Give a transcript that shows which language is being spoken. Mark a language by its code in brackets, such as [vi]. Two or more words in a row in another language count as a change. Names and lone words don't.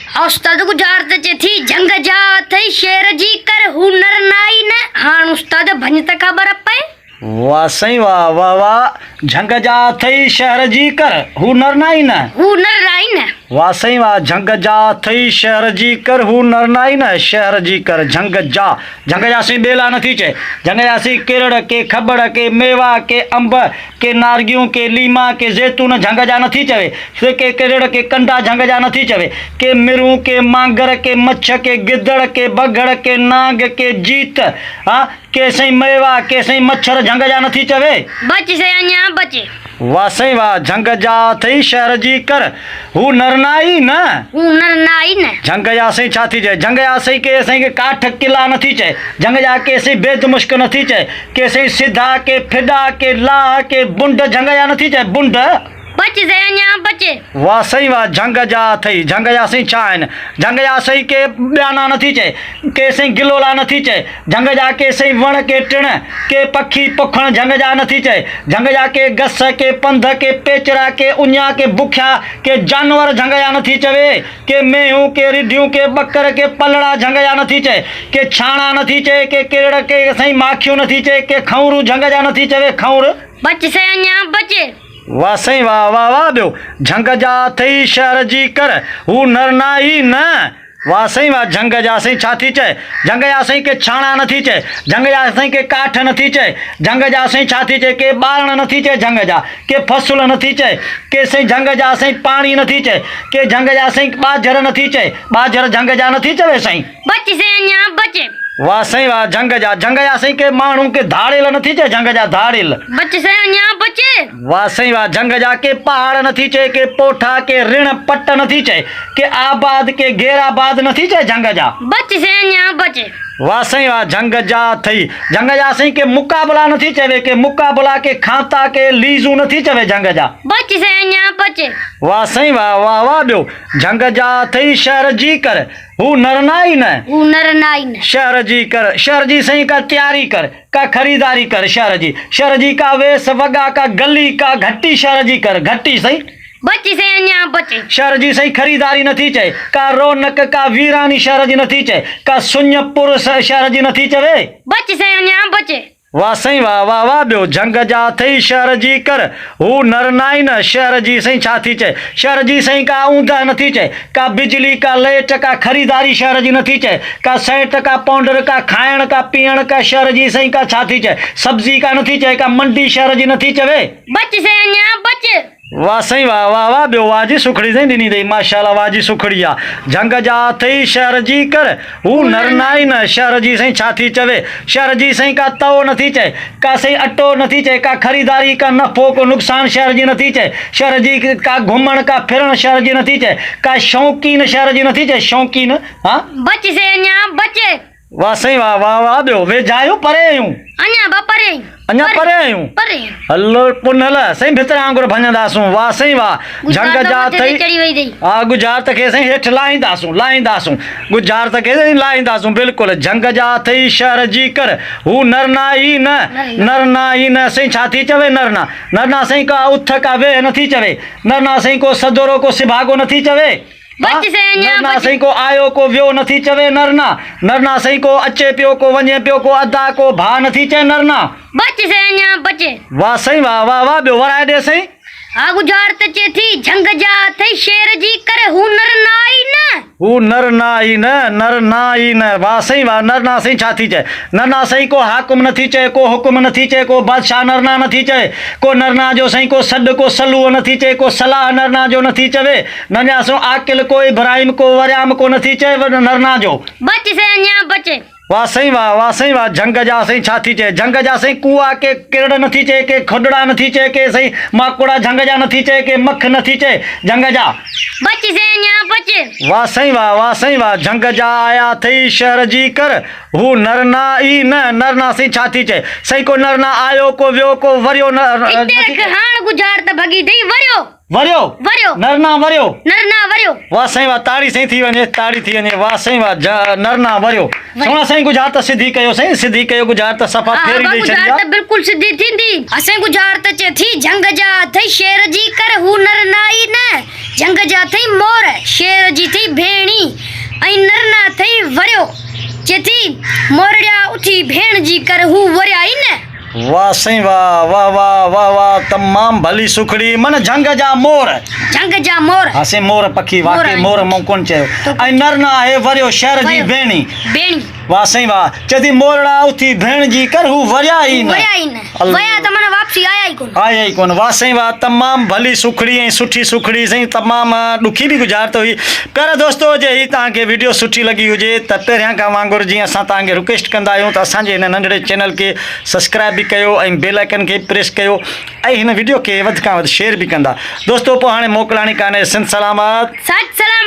[sd] उस्ताद गुजारत चे थी जंग जा थई शेर जी कर हुनर नाई न हाण उस्ताद भंज त खबर पे वाह सही वाह वाह वाह झंग जा थई शहर जी कर हुनर नाई न हुनर नाई न वाह सही वाह झंग जा थई शहर जी कर हुनर नाई न शहर जी कर झंग जा सी बेला नथी चे झंग जा सी केरड़ के खबड़ के मेवा के अंब के नारगियूं के लीमा के जैतून झंग जा नथी चवे के केरड़ के कंडा झंग जा नथी चवे के मिरू के मांगर के मच्छ के गिदड़ के बगड़ के नाग के जीत हाँ के सही मेवा के सही मच्छर झंग जा नथी चवे बच से अञा बचे वाह सही वाह झंग जा थई शहर जी कर हू नरनाई न हुनर नाई न झंग जा सही छा थी चए झंग जा सही के सही के काठ किला नथी चए झंग जा के सही बेद मुश्क नथी चए के सही सिधा के फिडा के ला के बुंड झंग जा नथी चए बुंड बच से अञा बचे वाह सही वाह झंग जा थई झंग जा सही छा आहिनि झंग जा सही के ॿियाना नथी चए के सही गिलोला नथी चए झंग जा के सही वण के टिण के पखी पुखण झंग जा नथी चए झंग जा के गस के पंध के पेचरा के उञा के बुखिया के जानवर झंग जा नथी चवे के मेहूं के रिढियूं के बकर के पलड़ा झंग जा नथी चए के छाणा नथी चए के केरड़ के सही माखियूं नथी चए के खौरू झंग जा नथी चवे खौर बच से अञा बचे वाह सही वाह वाह वाह ॿियो झंग जा थई शहर जी कर हू नरनाई न वाह सही वाह झंग जा सही छा थी चए झंग जा सही के छाणा नथी चए झंग जा सही के काठ नथी चए झंग जा सही छा थी चए के ॿारण नथी चए झंग जा के फसुल नथी चए के सही झंग जा सही पाणी नथी चए के झंग जा सही ॿाझर नथी चए ॿाझर झंग जा नथी चवे सही बच से अञा बचे वाह सही वाह झंग जा सही के माण्हू के धाड़ेल नथी चए झंग जा धाड़ेल बच से अञा बचे वाह सही वाह झंग जा के पहाड़ नथी चए के पोठा के ऋण पट नथी चए के आबाद के घेराबाद नथी चए झंग जा बच से अञा बचे वाह सही वाह झंग जा थई झंग जा सही के मुकाबला नथी चवे के मुकाबला के खाता के लीजू नथी चवे झंग जा बच से अञा बचे वाह सही वाह वाह वाह ॿियो झंग जा थई शहर जी कर हू नरनाई न हुनर नाई न शहर जी सही का तैयारी कर का खरीदारी कर शहर जी का वेश वगा का गली का घट्टी शहर जी कर घट्टी सही बच से अञा बचे शहर जी सही खरीदारी नथी चए का रौनक का वीरानी शहर जी नथी चए का सुञपुर शहर जी नथी चवे बच से अञा बचे वाह सही वाह वाह वाह ॿियो झंग जा थई शहर जी कर हू नरनाई न शहर जी सही छा थी चए शहर जी सही का ऊंधा नथी चए का बिजली का लाइट का खरीदारी शहर जी नथी चए का सेंट का पाउडर का खाइण का पीअण का शहर जी सही का छा थी चए सब्जी का नथी चए का मंडी शहर जी नथी चवे बच से अञा बचे वाह सही वाह वाह वाह ॿियो वाह जी सुखड़ी सही ॾिनी अथई माशाल्लाह वाह जी सुखड़ी आहे झंग जा थई शहर जी कर हू नरनाई न शहर जी सही छा थी चवे शहर जी सही का तओ नथी चए का सही अटो नथी चए का खरीदारी का नफ़ो को नुक़सान शहर जी नथी चए शहर जी का घुमण का फिरण शहर जी नथी चए का शौक़ीन शहर जी नथी चए शौक़ीन हाँ बच से अञा बचे वाह सही वाह वाह वाह ॿियो वेझा आहियूं परे आहियूं अञा परे आहियूं परे हलो पुन हल सही भितर वांगुरु भञंदासूं वाह सही वाह झंग जा थई चढ़ी वई अथई हा गुजारत खे साईं हेठि लाहींदासूं गुजारत खे साईं लाहींदासूं बिल्कुलु झंग जा थई शहर जी कर हू नरनाई न साईं छा थी चवे नरना साईं का उथ का वेह नथी चवे नरना साईं को सदोरो को सिभागो नथी चवे बच से अञा नरना साईं को आयो को वियो नथी चवे नरना साईं को अचे पियो को वञे पियो को अदा को भा नथी चए नरना बच से अञा बचे वाह सही वाह वाह वाह ॿियो वराए ॾे साईं हा गुजारत चे थी झंग जा थई शेर जी कर हुनर नाई न वाह सही वाह नरना साईं छा थी चए नरना साईं को हाकुम नथी चए को हुकुम नथी चए को बादशाह नरना नथी चए को नरना जो साईं को सॾ को सलूअ नथी चए को सलाह नरना जो नथी चवे नरना सो आकिल को इब्राहिम को वरियाम को नथी चए नरना जो बच से अञा बचे वाह सही वाह झंग जा सही छा थी चए झंग जा सही कुआ के किरड़ नथी चए के खुडड़ा नथी चए के सही माकुड़ा झंग जा नथी चए के मख नथी चए झंग जा बच से अञा बचे वाह सही वाह झंग जा आया थई शहर जी कर हू नरनाई न नरना सही छा थी चए सही को नरना आयो को वियो को वरियो हाण गुजारत भगी थई वरियो नरना वरियो वाह सही वाह ताड़ी सही थी वञे वाह सही वाह नरना वरियो सोना सही गुजारत सिधी कयो गुजारत सफ़ा फेरी ॾेई छॾी गुजारत बिल्कुलु सिधी थींदी असां गुजारत चे थी झंग जा थई शेर जी कर हू नरनाई न झंग जा थई मोर शेर जी थई भेणी चेथी मोरड़िया उठी भेण जी कर हू वरिया ई न वाह साईं वाह वाह वाह वाह वाह तमाम भली सुखड़ी मन झंग जा मोर झंग जा मोर हाँ से मोर पखी मोर वाकई आहे। मोर मूं कोन चयो तो- ऐं नर न आहे वरियो शहर जी वरियो। भेणी बेणी वाह साईं वाह चेती मोरड़ा उथी भेण जी कर हू वरिया ई न वरिया ई न अल्लाह। वया त मन वापसी आया ई कोन आया ई कोन वाह साईं वाह तमाम भली सुखड़ी ऐं सुठी सुखड़ी साईं तमाम ॾुखी बि गुज़ारत हुई प्यारा दोस्तो जे ही तव्हांखे वीडियो सुठी लॻी हुजे त पहिरियां खां वांगुरु जीअं असां तव्हांखे रिक्वेस्ट कंदा आहियूं त असांजे हिन नंढड़े चैनल खे सब्सक्राइब बि कयो ऐं [en] bell icon [sd] खे प्रेस कयो ऐं हिन वीडियो खे वधि खां वधि शेयर बि कंदा दोस्तो पोइ हाणे मोकिलाणी कान्हे सिंध सलामत